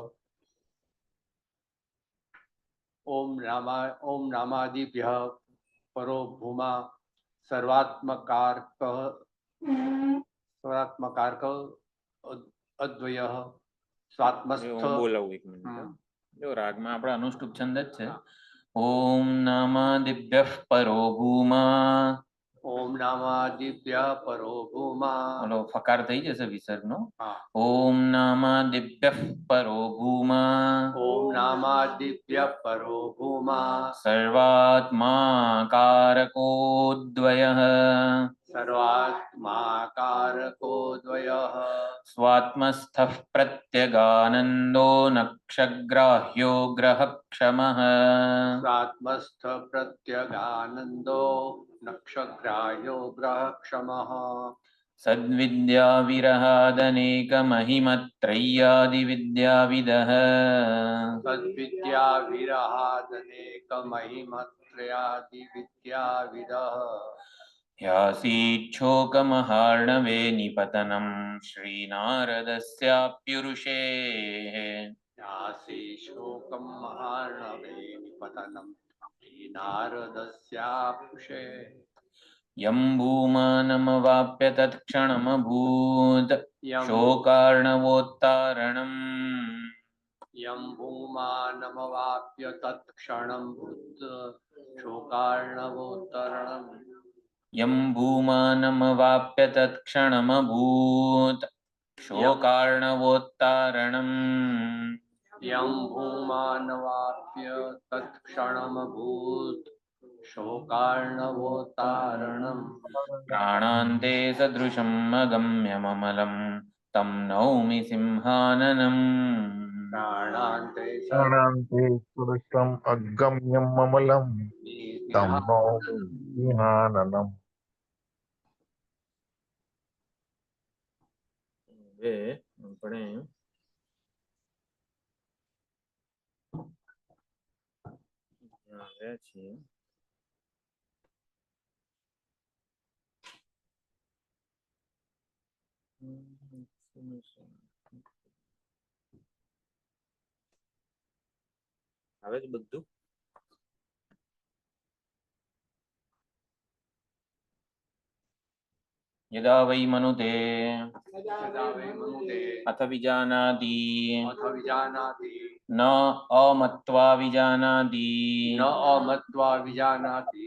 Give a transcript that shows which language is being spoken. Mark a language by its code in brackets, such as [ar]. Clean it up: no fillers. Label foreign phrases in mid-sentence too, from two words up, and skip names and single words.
[sa] ओम नामादिभ्यः परो भूमा सर्वात्मकारक अद्वयः स्वात्मस्थ। [gu] बोलाવું એક મિનિટ। જો રાગમાં આપણા અનુષ્ટુપ છંદ જ છે। [sa] ओम नामादिभ्यः परो भूमा। ओम नामादिभ्यः परो भूमा। [gu] ઓલો ફકાર થઈ જશે વિસર્ગનો। हाँ। [sa] ओम नामादिभ्यः परो भूमा। ओम नामादिभ्यः परो भूमा। सर्वात्माकारकोऽद्वयः। सर्वात्माकारकोऽद्वयः स्वात्मस्थः प्रत्यगानन्दो नक्षग्राह्यो ग्रहक्षमः। स्वात्मस्थ प्रत्यगानन्दो नक्षग्राह्यो ग्रहक्षमः। સદ્વિદ્યા વિરહાદનેક મહિમત્રય્યાદિવિદ્યાવિદઃ તદ્વિદ્યા વિરહાદનેક મહિમત્રયાદિ વિદ્યાવિદઃ ह्यासीच्छोकमहार्णवे निपतनं श्रीनारदस्याप्युरुषे યાસી શોકમ મહાર્ણવે નિપતનમ નારદસ્યાપુષે यं भूमानमवाप्य तत्क्षणमभूत् યમ शोकार्णवोत्तारणम् યમ ભૂમાનમવાપ્ય તત્ક્ષણમ ભૂત શોકાર્ણવોત્તરણમ यं भूमानमवाप्य तत्क्षणमभूत् शोकार्णवोत्तारणम् યમ ભૂમાનવાપ્ય તત્ક્ષણમ ભૂત શોકાર્ણવોત્તારણમ प्राणान्ते सदृशम् अगम्यममलं तं नौमि सिंहाननम् પ્રાણાંતે प्राणान्ते पुरुषम् अगम्यम् अमलम् तं नौमि सिंहाननम् [gu] હવે આપણે આવ્યા છીએ આવે છે બધું [sa] यदा वै मनुते यदा वै मनुते अथ विजानाति अथ विजानाति न अमत्वा विजानाति न अमत्वा विजानाति